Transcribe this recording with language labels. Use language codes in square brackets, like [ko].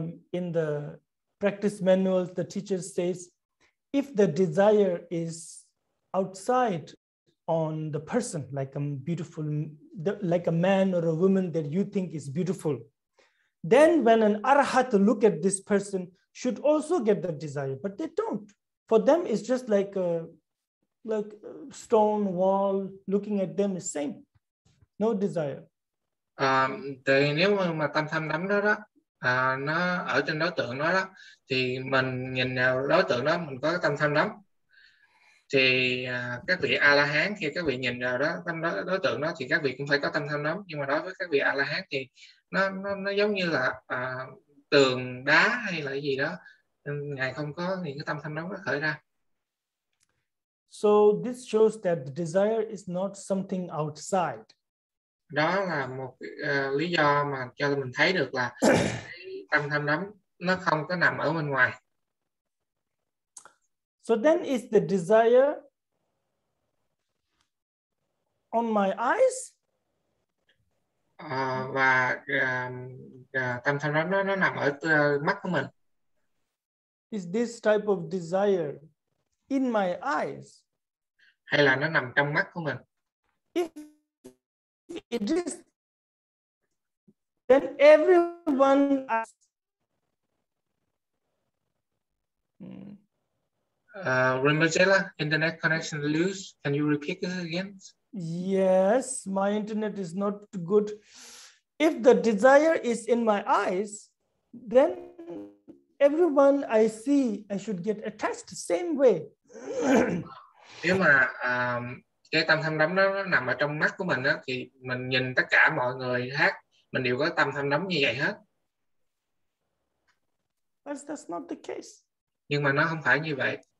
[en] In the practice manual, the teacher says, if the desire is outside on the person, like a beautiful, like a man or a woman that you think is beautiful, then when an arhat look at this person, should also get the desire, but they don't. For them, it's just like a stone wall. Looking at them is same, no desire. [vi] Thì nếu mà tâm tham đắm đó nó ở trên đối tượng đó thì mình nhìn vào đối tượng đó mình có tâm tham đắm, thì các vị A La Hán khi các vị nhìn vào đối tượng đó thì các vị cũng phải có tâm tham đắm, nhưng mà đối với các vị A La Hán thì nó giống như là tường đá hay là cái gì đó, ngài không có những cái tâm tham đắm nó khởi ra. [en] So this shows that the desire is not something outside. [vi] Đó là một lý do mà cho mình thấy được là cái tâm tham đắm nó không có nằm ở bên ngoài. [en] So then is the desire on my eyes? [vi] Và tâm tham đắm nó nằm ở mắt của mình. [en] Is this type of desire in my eyes? [vi] Hay là nó nằm trong mắt của mình? [en] If it is, then everyone Rinpoche, internet connection loose. Can you repeat this again? Yes, my internet is not good. If the desire is in my eyes, then everyone I see, I should get attached the same way. [vi] Nếu mà cái tâm tham đắm nó nằm ở trong mắt của mình thì mình nhìn tất cả mọi người khác, mình đều có tâm tham đắm như vậy hết. [en] But that's not the case. [vi] Nhưng mà nó không phải như vậy.